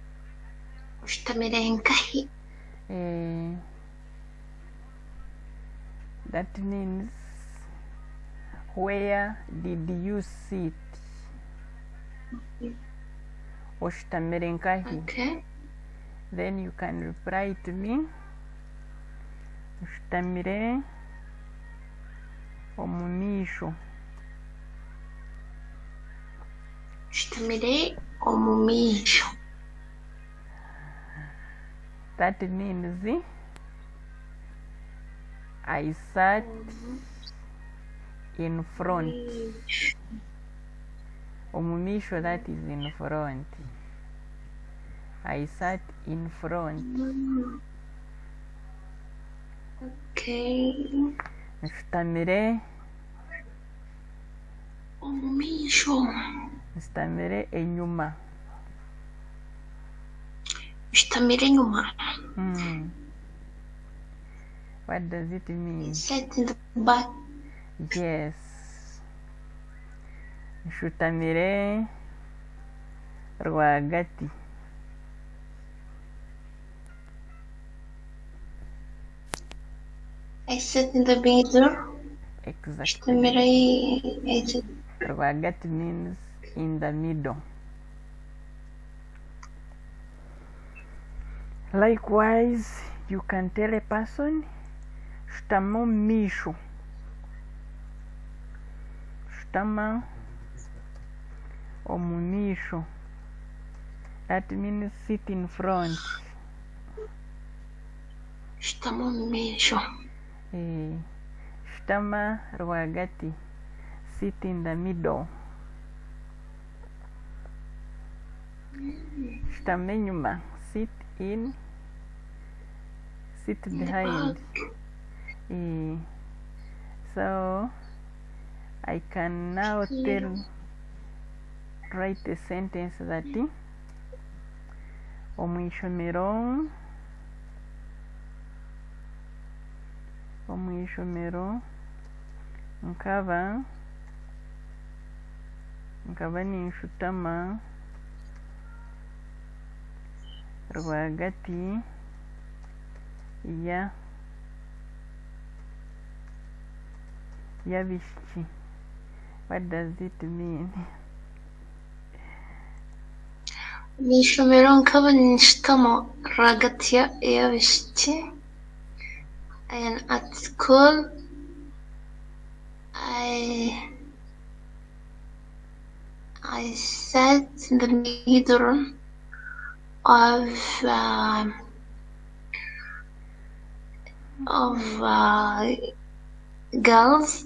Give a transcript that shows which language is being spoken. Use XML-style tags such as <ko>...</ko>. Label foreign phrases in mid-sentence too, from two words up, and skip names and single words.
<nyn>Oshtamire nkahi?</nyn> <en>That means where did you sit?</en> <nyn>Oshitamire nkahi.</nyn> <en>Okay. Then you can reply to me.</en> <nyn>Oshitamire omumisho. Oshitamire omumisho.</nyn> <en>That means I sat in front. Omumisho, that is in front. I sat in front. Okay.</en> <nyn>Nshitamire Omumisho. nshitamire enyuma. Oshitamire enyuma.</nyn> <en>What does it mean? Sat in the back. Yes.</en> <nyn>Nshutamire rwagati.</nyn> <en>I sat in the middle. Exactly. Oshitamire Rwagati means in the middle. Likewise, you can tell a person</en> <nyn>shutama omumisho. Shutama omumisho.</nyn> <en>That means sit in front.</en> <nyn>Shutama omumisho. Shutama rwagati.</nyn> <en>Sit in the middle.</en> <nyn>Shutama enyuma.</nyn> <en>Sit behind. So I can now write a sentence that</en> <nyn>omwishomero nkaba ninshutama rwagati y'abishiki.</nyn> <en>What does it mean?</en> <nyn>Mwishomero nkaba ninshutama rwagati y'abishiki.</nyn> <en>And at school, I sat in the middle of girls.</en>